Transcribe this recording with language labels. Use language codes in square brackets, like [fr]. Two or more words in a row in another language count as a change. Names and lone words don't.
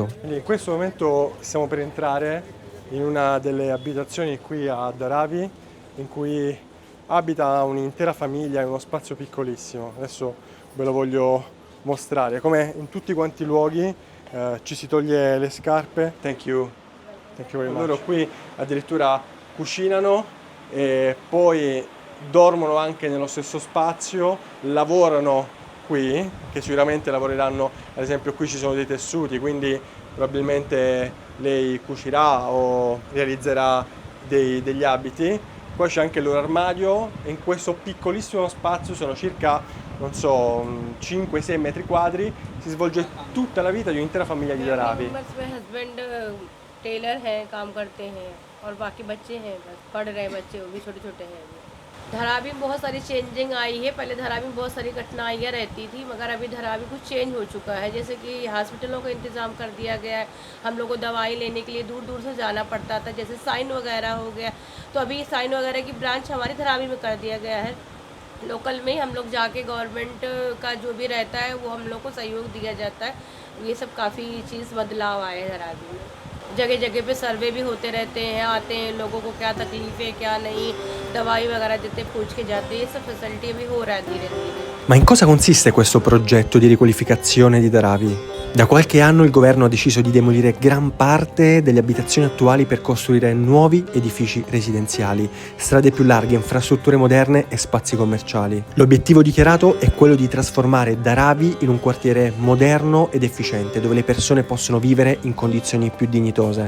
[it] Quindi in questo momento stiamo per entrare in una delle abitazioni qui a Dharavi in cui abita un'intera famiglia in uno spazio piccolissimo. Adesso ve lo voglio mostrare. Come in tutti quanti i luoghi ci si toglie le scarpe. [en] Thank you very much. [it] Loro qui addirittura cucinano e poi dormono anche nello stesso spazio, lavorano qui, che sicuramente lavoreranno, ad esempio qui ci sono dei tessuti, quindi probabilmente lei cucirà o realizzerà degli abiti. Poi c'è anche il loro armadio e in questo piccolissimo spazio sono circa, non so, 5-6 metri quadri, si svolge tutta la vita di un'intera famiglia di Dharavi. [hi] हस्बैंड टेलर हैं, काम करते हैं और बाकी बच्चे हैं, बस पढ़ रहे हैं बच्चे, वो भी छोटे छोटे हैं। धारावी में बहुत सारी चेंजिंग आई है। पहले धारावी में बहुत सारी कठिनाइयाँ रहती थी, मगर अभी धारावी कुछ चेंज हो चुका है। जैसे कि हॉस्पिटलों का इंतज़ाम कर दिया गया है, हम लोग को दवाई लेने के लिए दूर दूर से जाना पड़ता था, जैसे साइन वगैरह हो गया, तो अभी साइन वगैरह की ब्रांच हमारी धारावी में कर दिया गया है। लोकल में हम लोग जाके गवर्नमेंट का जो भी रहता है वो हम लोग को सहयोग दिया जाता है। ये सब काफ़ी चीज़ बदलाव आए हैं धारावी में। जगह जगह पे सर्वे भी होते रहते हैं, आते हैं लोगों को क्या तकलीफ़ है क्या नहीं, दवाई वगैरह देते पूछ के जाते हैं, ये सब फैसिलिटी भी हो रहा है धीरे धीरे। [it] Ma in cosa consiste questo progetto di riqualificazione di Dharavi? Da qualche anno il governo ha deciso di demolire gran parte delle abitazioni attuali per costruire nuovi edifici residenziali, strade più larghe, infrastrutture moderne e spazi commerciali. L'obiettivo dichiarato è quello di trasformare Dharavi in un quartiere moderno ed efficiente, dove le persone possono vivere in condizioni più dignitose.